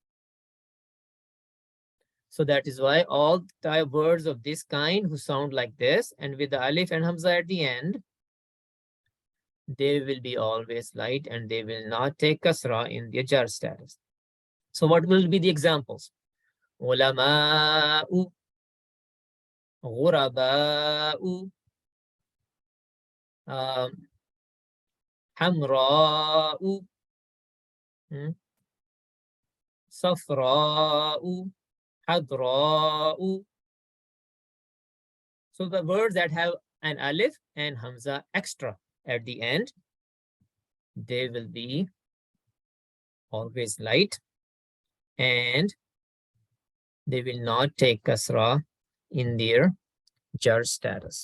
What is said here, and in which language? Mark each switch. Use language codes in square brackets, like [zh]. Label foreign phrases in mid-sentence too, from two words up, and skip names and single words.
[en] So that is why all the words of this kind who sound like this and with the alif and hamza at the end, they will be always light and they will not take kasra in their jar status. So what will be the examples? [ar] علماءُ، غرباءُ، حمراءُ، صفراءُ، خضراءُ. [en] So the words that have an alif and hamza extra at the end, they will be always light and they will not take kasra in their jar status.